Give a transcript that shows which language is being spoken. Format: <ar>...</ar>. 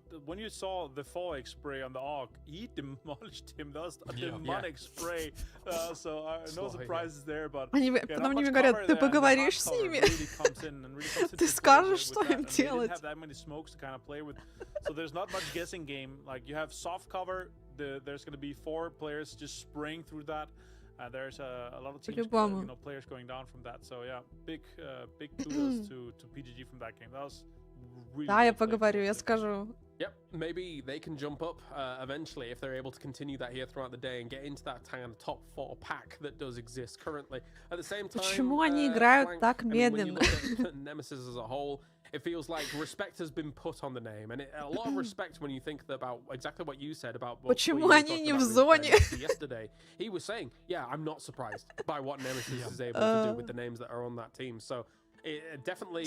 <en>When you saw the 4x spray on the AUG, he demolished him. That was a demonic spray. So no surprises there, but</en> <ru>они потом мне говорят, ты поговоришь с ними? Ты скажешь, что им делать?</ru> <en>That many smokes to kind of play with, so there's not much guessing game. Like you have soft cover, there's going to be 4 players just spraying through that. There's a lot of teams, players going down from that. So yeah, big kudos to PGG from that game. That was really.</en> <ru>Да, я поговорю, я скажу.</ru> <en>Yep, maybe they can jump up eventually if they're able to continue that here throughout the day and get into that kind of top 4 pack that does exist currently. At the same time,</en> <ru>почему они играют так медленно?</ru> <en>Nemesis as a whole, it feels like respect has been put on the name, and a lot of respect when you think about exactly what you said about.</en> <ru>Почему они не в зоне?</ru> <en>Yesterday, he was saying, "Yeah, I'm not surprised by what Nemesis is able to do with the names that are on that team." So, it definitely</en>